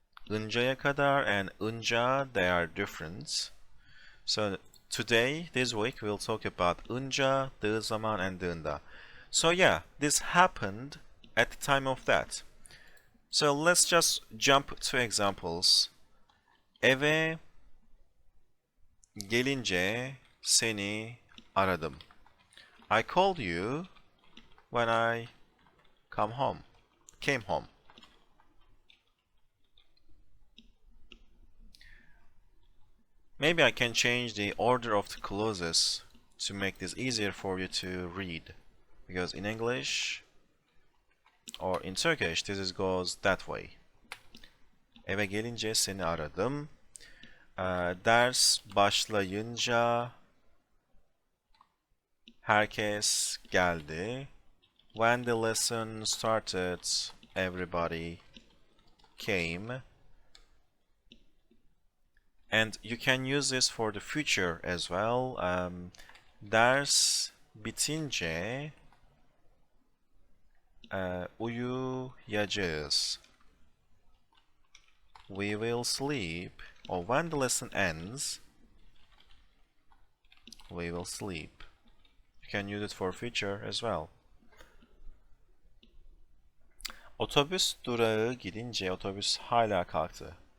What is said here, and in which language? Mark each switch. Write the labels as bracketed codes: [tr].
[en] Uncaya kadar and unca, they are different. So today, this week, we'll talk about unca, dığı zaman, and dığında. So yeah, this happened at the time of that. So let's just jump to examples. [tr] Eve gelince seni aradım. [en] I called you when I came home. Maybe I can change the order of the clauses to make this easier for you to read. Because in English or in Turkish, this goes that way. [tr] Eve gelince seni aradım. Ders başlayınca herkes geldi. [en] When the lesson started, everybody came. And you can use this for the future as well. [tr] Ders bitince uyuyacağız. [en] We will sleep. Or when the lesson ends, we will sleep. You can use it for future as well. [tr] Otobüs durağı gidince otobüs hala kalktı.